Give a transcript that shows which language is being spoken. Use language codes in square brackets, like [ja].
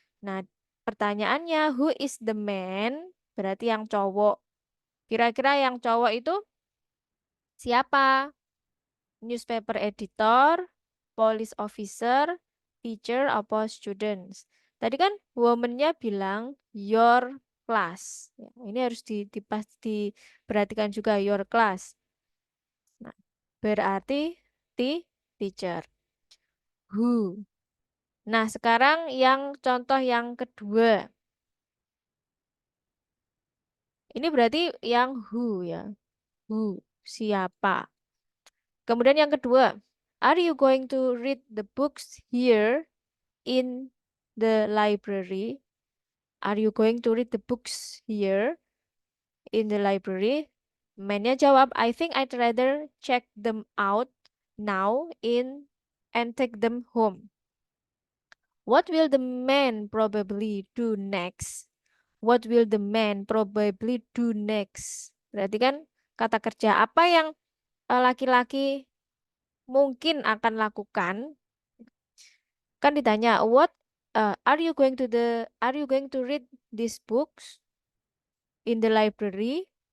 [id] Nah, pertanyaannya, [en] who is the man? [id] Berarti yang cowok. Kira-kira yang cowok itu siapa? [en] Newspaper editor, police officer, teacher, apa students? [id] Tadi kan woman-nya bilang [en] your class. [id] Ya, ini harus diperhatikan juga [en] your class. [id] Nah, berarti teacher. Who. Nah, sekarang yang contoh yang kedua. Ini berarti yang who ya. Who, siapa. Kemudian yang kedua. [en] Are you going to read the books here in the library? Are you going to read the books here in the library? [id] Man-nya jawab, [en] I think I'd rather check them out now and take them home. What will the man probably do next? What will the man probably do next? [id] Berarti kan kata kerja apa yang laki-laki mungkin akan lakukan? Kan ditanya, [en] are you going to read these books in the library?